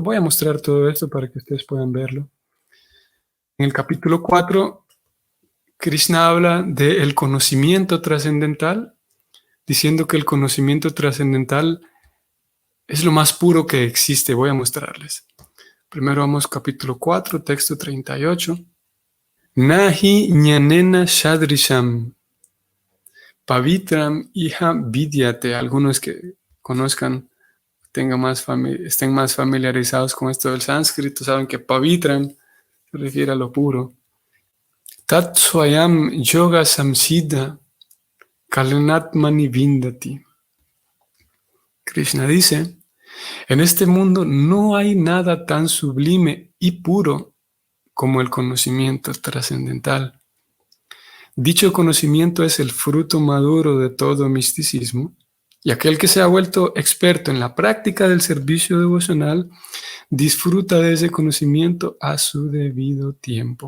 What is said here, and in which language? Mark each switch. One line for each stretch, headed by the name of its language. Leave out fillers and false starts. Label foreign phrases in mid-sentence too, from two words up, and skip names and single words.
Spanish: Voy a mostrar todo esto para que ustedes puedan verlo. En el capítulo 4, Krishna habla del conocimiento trascendental, diciendo que el conocimiento trascendental es lo más puro que existe. Voy a mostrarles. Primero vamos capítulo 4, texto 38.
Sanskrit: Nahi ñanena shadrisham pavitram iha vidyate.
Spanish: Algunos que conozcan, estén más familiarizados con esto del sánscrito, saben que pavitram se refiere a lo puro.
Sanskrit: Tat swayam yoga samsiddha kalanatmani vindati.
Spanish: Krishna dice, en este mundo no hay nada tan sublime y puro como el conocimiento trascendental. Dicho conocimiento es el fruto maduro de todo misticismo, y aquel que se ha vuelto experto en la práctica del servicio devocional disfruta de ese conocimiento a su debido tiempo.